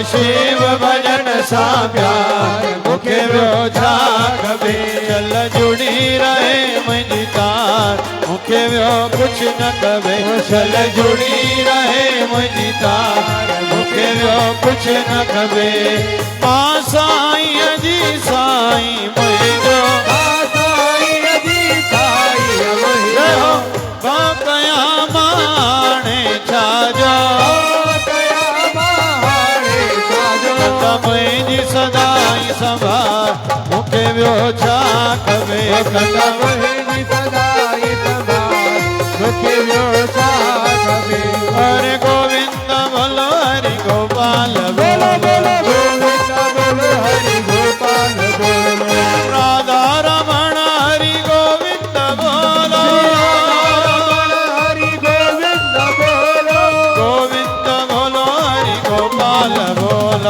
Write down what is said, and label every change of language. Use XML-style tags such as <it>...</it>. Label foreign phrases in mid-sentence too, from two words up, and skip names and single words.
<sd>शिव भजन सा प्यार मुखे व्यो छा कबे चल जुड़ी रहे मुझी तार मुखे व्यो कुछ न कबे चल जुड़ी रहे मुझी तार मुखे व्यो कुछ न कबे मां साईं जी साईं मुझो कया माणे छाजो मुंहिंजी सदाई संभाल मूंखे ॿियो छा खपे मुंहिंजी सदाई संभाल मूंखे ॿियो छा खपे</sd> <hi>हरे गोविंद बोलो हरि गोपाल बोलो बोलो गोविंद बोलो हरि गोपाल बोलो राधा रमण हरि गोविंद बोलो गोविंद बोलो हरि गोपाल बोलो</hi>